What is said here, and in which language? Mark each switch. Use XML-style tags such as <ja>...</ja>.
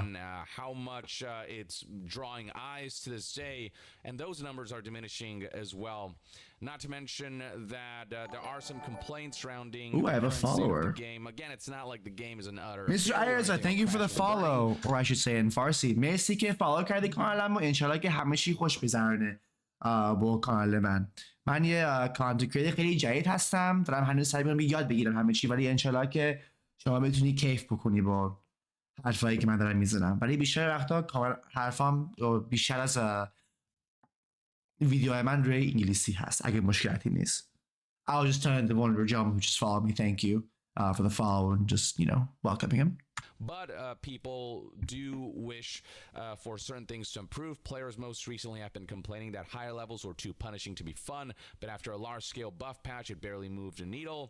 <en>game and how much it's drawing eyes to this day, and those numbers are diminishing as well. Not to mention that there are some complaints surrounding. Ooh, I have a the current state of follower. The game. Again, it's not like the game is an utter. Mr. Ayers, thank you for the follow, or I should say in Farsi.</en> <fa>مرسی که فالو کردی کانالمو. انشالله که همه چی خوش بگذرونه با کانال من یه کانتنت کریتور خیلی جدید هستم، دارم هنوز سعی می‌کنم یاد بگیرم همه چی، ولی انشالله که شما بتونی کیف بکنی با حرفایی که من دارم میزنم. ولی بیشتر وقتا حرفام بیشتر از ویدیو من روی انگلیسی هست اگه مشکلاتی نیست.</fa> <en>I'll just turn the one gentleman who just followed me, thank you for the follow and just, welcoming him. But people do wish for certain things to improve. Players most recently have been complaining that higher levels were too punishing to be fun, but after a large-scale buff patch, it barely moved a needle.</en>